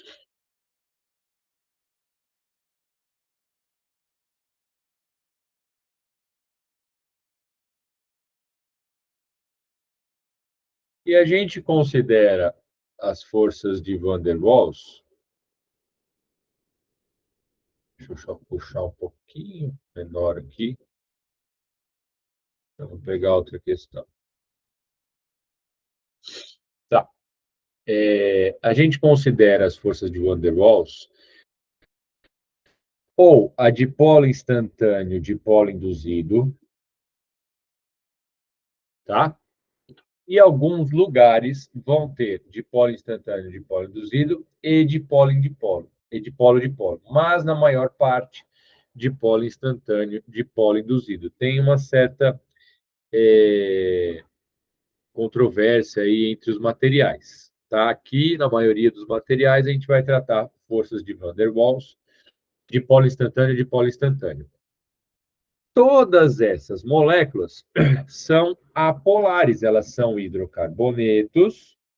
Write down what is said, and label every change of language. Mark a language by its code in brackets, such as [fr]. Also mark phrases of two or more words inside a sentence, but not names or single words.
[pt] E a gente considera as forças de Van der Waals, deixa eu só puxar um pouquinho menor aqui, vamos pegar outra questão. Tá. A gente considera as forças de Van der Waals ou a dipolo instantâneo, dipolo induzido, tá? E alguns lugares vão ter dipolo instantâneo, dipolo induzido e dipolo em dipolo, e dipolo-dipolo. Mas, na maior parte, dipolo instantâneo, dipolo induzido. Tem uma certa controvérsia aí entre os materiais. Tá? Aqui, na maioria dos materiais, a gente vai tratar forças de Van der Waals, dipolo instantâneo e dipolo instantâneo. Todas essas moléculas são apolares, elas são hidrocarbonetos.